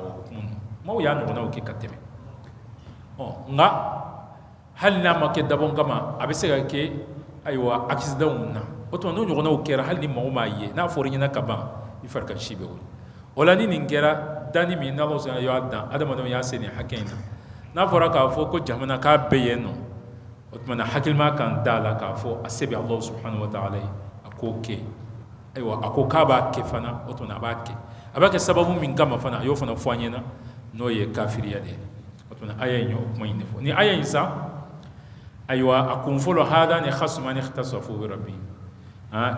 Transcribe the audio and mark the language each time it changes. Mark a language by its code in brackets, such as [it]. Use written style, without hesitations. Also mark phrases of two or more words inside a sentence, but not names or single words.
[bm] o hukumu na maaw y'a ɲɔgɔnnaw kɛ ka tɛmɛ nka hali n'a ma kɛ dabɔ kama a bɛ se ka kɛ ayiwa accident na o tuma n'o ɲɔgɔnnaw kɛra hali ni maaw m'a ye n'a fɔra ɲɛna ka ban i fari ka si bɛ wuli o la ni nin kɛra danni min n'Ala y'a dan adamadenw y'a se nin hakɛ in na n'a fɔra k'a fɔ ko jamana k'a bɛɛ yen nɔ o tuma na hakilima kan da la k'a fɔ a se bɛ [ar] الله سبحانه وتعالى [bm] ye a k'o kɛ ayiwa a ko k'a b'a kɛ fana o tuma na a b'a kɛ sababu min kama fana a y'o fana fɔ an ɲɛna n'o ye kafiriya de ye o tuma na aya in y'o kuma in de fɔ ni aya in sa ayiwa a kun fɔlɔ [ar] هذان خصمان اختصموا في ربهم